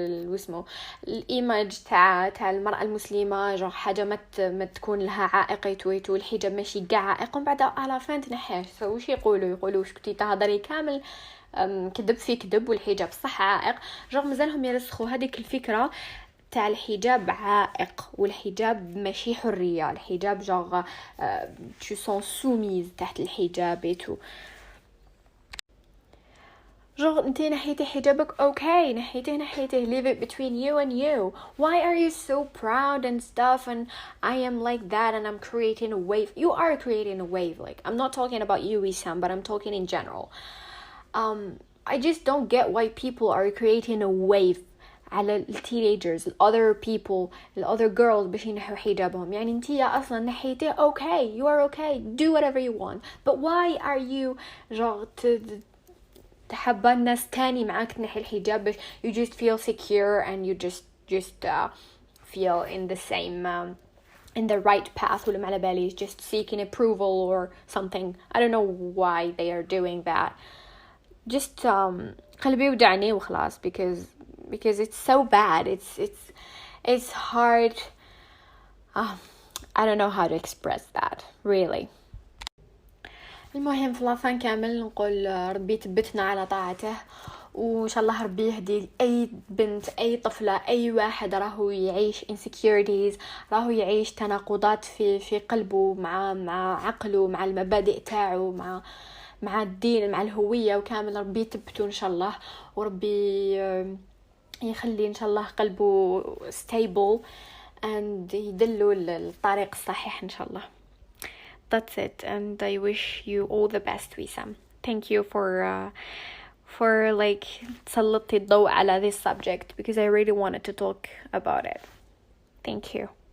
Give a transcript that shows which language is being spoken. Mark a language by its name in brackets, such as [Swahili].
[Arabic] واسمو الايماج تاع المراه المسلمه جوغ حاجه ما تكون لها عائق يتويتو الحجاب ماشي كاع عائق ومن بعد على فين تنحاش واش يقولوا واش كنتي تهضري كامل كذب في كذب والحجاب صح عائق جوغ مازالهم يرسخوا هذيك الفكره تاع الحجاب عائق والحجاب ماشي حريه الحجاب جوغ [French] tu sens soumise [Arabic] تحت الحجاب ايتو جوغ انتي نحيتي حجابك اوكي نحيته [English] leave it between you and you. Why are you so proud and stuff and I am like that and I'm creating a wave. You are creating a wave. Like I'm not talking about you Wissam but I'm talking in general. I just don't get why people are creating a wave [Arabic] على التينيجرز [English] other people other girls [Arabic] باش ينحوا حجابهم يعني انتي اصلا نحيتي [English] okay you are okay do whatever you want but why are you [Arabic] جوغ تحبى الناس تاني معاك تنحي الحجاب باش [English] you just feel secure and you just feel in the same in the right path [Arabic] ولا ما على بالي [English] just seeking approval or something. I don't know why they are doing that. Just [Arabic] قلبي ودعني وخلاص [English] because it's so bad. It's hard. I don't know how to express that really. [Arabic] المهم في لافان كامل نقول ربي يثبتنا على طاعته وان شاء الله ربي يهدي اي بنت اي طفله اي واحد راهو يعيش insecurities راهو يعيش تناقضات في قلبه مع عقله مع المبادئ تاعو مع الدين مع الهويه وكامل ربي يثبته ان شاء الله وربي يخلي ان شاء الله قلبه [English] stable and [Arabic] يدلو الطريق الصحيح ان شاء الله. [English] That's it and I wish you all the best Wissam. Thank you for like [Arabic] تسلطي الضوء على [English] this subject because I really wanted to talk about it. Thank you.